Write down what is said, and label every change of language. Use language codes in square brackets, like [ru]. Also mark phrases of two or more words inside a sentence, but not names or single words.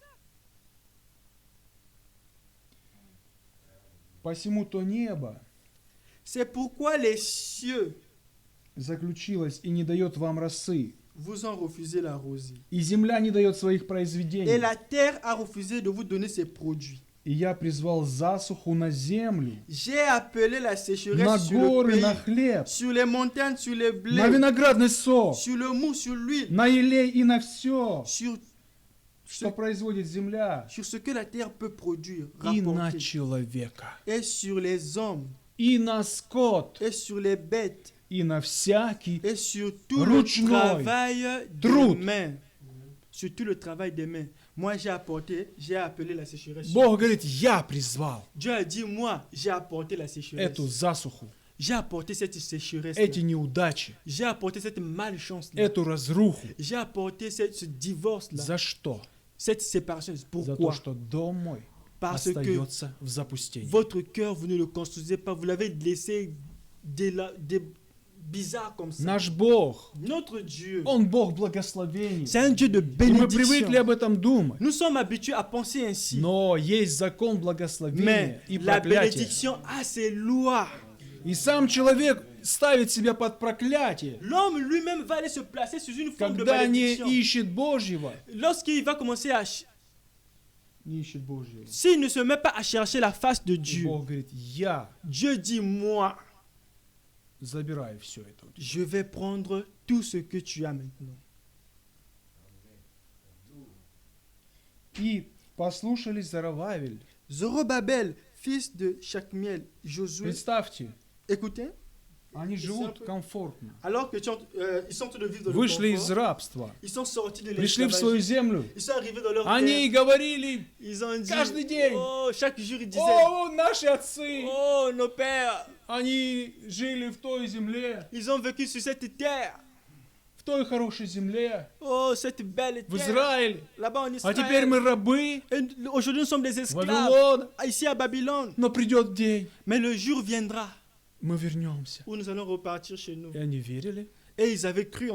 [ru] Посему то небо [fr] C'est pourquoi les cieux [ru] заключилось и не дает вам росы, [fr] vous ont refusé la rosée. [ru] и земля не дает своих [fr] Et [ru] произведений. [fr] la terre a refusé de vous donner ses produits. [ru] И я призвал засуху на землю, [fr] J'ai appelé la [ru] на [fr] sécheresse sur le [ru] горы, на [fr] pays, [ru] хлеб, [fr] sur les montagnes, sur les [ru] на [fr] blés, [ru] виноградный сок, [fr] sur le mou, sur l'huile, [ru] на елей и на все, [fr] sur [ru] что производит земля, [fr] ce que la terre peut produire, [ru] и на [fr] rapporter, [ru] человека, [fr] et sur les hommes, [ru] и на скот, [fr] et sur les bêtes, [ru] и на всякий [fr] et sur tout [ru] Ручной [fr] le travail des [ru] труд. [fr] mains. Sur tout le travail des mains. Moi, j'ai appelé la sécheresse. sur- [ru] Бог говорит, я призвал [fr] Dieu a dit, moi, j'ai apporté la sécheresse. [ru] эту засуху, [fr] J'ai apporté cette sécheresse. [ru] эти неудачи, [fr] J'ai apporté cette malchance. [ru] эту разруху. [fr] J'ai apporté ce divorce-là. [ru] За что? [fr] Cette séparation. [ru] За то, [fr] Pourquoi? [ru] что дом мой [fr] Parce que [ru] остается в запустении. [fr] votre cœur, vous ne le construisez pas. Vous l'avez laissé bizarre comme ça. [ru] Наш Бог, [fr] Notre Dieu, [ru] Он Бог благословений. [fr] c'est un Dieu de [ru] И мы привыкли [fr] bénédiction. [ru] об этом думать. [fr] Nous sommes habitués à penser ainsi. [ru] Но есть закон [fr] Mais [ru] благословения и [fr] la [ru] проклятия. [fr] bénédiction a ses lois. [ru] И сам человек ставит себя под проклятие, [fr] L'homme lui-même va aller se placer sous une forme de [ru] когда не [fr] bénédiction. [ru] ищет Божьего. [fr] Lorsqu'il va commencer à... [ru] Не ищет Божьего. [fr] S'il ne se met pas à chercher la face de [ru] И [fr] Dieu, [ru] Бог говорит, я [fr] Dieu dit, moi, [ru] забираю все это. у тебя. [fr] je vais prendre tout ce que tu as maintenant. [ru] И послушались Зарававель. [fr] Zorobabel, fils de Chakmiel, Josué, [ru] Представьте, [fr] écoutez, [ru] они живут комфортно. [fr] alors que ils sont en train de vivre dans le [ru] Вышли из [fr] confort, [ru] рабства, [fr] ils sont sortis de [ru] пришли в свою [fr] l'esclavage, [ru] землю. [fr] ils sont arrivés dans leur [ru] Они [fr] terre, [ru] говорили, [fr] ils ont dit, [ru] каждый день, [fr] oh, chaque jour ils disaient, [ru] о, наши отцы, [fr] oh, nos pères, [ru] они жили в той земле, [fr] ils ont vécu sur cette terre, [ru] в той хорошей земле, [fr] oh, cette belle [ru] в [fr] terre, [ru] Израиле. [fr] là-bas en [ru] А теперь [fr] Israël. [ru] мы рабы, [fr] Et aujourd'hui, nous sommes des esclaves [ru] Вавилон. [fr] ici à Babylone. [ru] Но придет день, [fr] Mais le jour viendra [ru] мы вернемся. [fr] où nous allons repartir chez nous. [ru] И они верили. [fr] Et ils avaient cru en